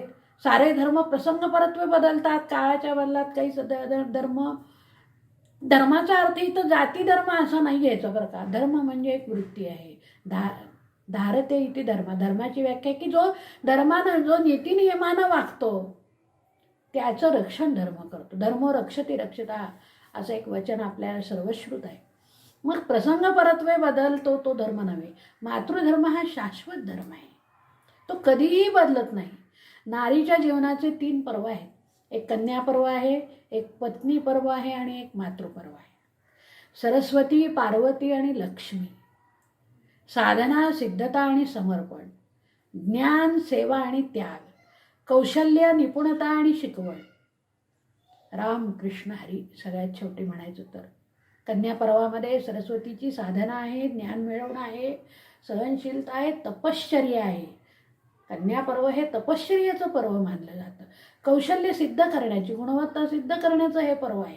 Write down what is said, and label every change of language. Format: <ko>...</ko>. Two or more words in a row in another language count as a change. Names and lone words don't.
<mr>सारे धर्म प्रसंग परत्वे बदलतात, काळाच्या बदलात काही धर्म धर्माचा अर्थ इथं जाती धर्म असा नाही घ्यायचा बरं का. धर्म म्हणजे एक वृत्ती आहे. धारते इथे धर्म. धर्माची व्याख्या की जो धर्मानं, जो नीतिनियमानं वागतो त्याचं रक्षण धर्म करतो.</mr> <sa>धर्मो रक्षते रक्षता</sa> <mr>असं एक वचन आपल्याला सर्वश्रुत आहे. मग प्रसंग परत्वे बदलतो तो धर्म नव्हे. मातृधर्म हा शाश्वत धर्म आहे, तो कधीही बदलत नाही. नारीच्या जीवनाचे 3 पर्व आहेत. एक कन्या पर्व आहे, एक पत्नी पर्व आहे आणि एक मातृपर्व आहे. सरस्वती, पार्वती आणि लक्ष्मी. साधना, सिद्धता आणि समर्पण. ज्ञान, सेवा आणि त्याग. कौशल्य, निपुणता आणि शिकवण. राम कृष्ण हरी. सगळ्यात शेवटी म्हणायचं तर कन्या पर्वामध्ये सरस्वतीची साधना आहे, ज्ञान मिळवणं आहे, सहनशीलता आहे, तपश्चर्या आहे. कन्या पर्व हे तपश्चर्याचं पर्व मानलं जातं. कौशल्य सिद्ध करण्याची, गुणवत्ता सिद्ध करण्याचं हे पर्व आहे.</mr>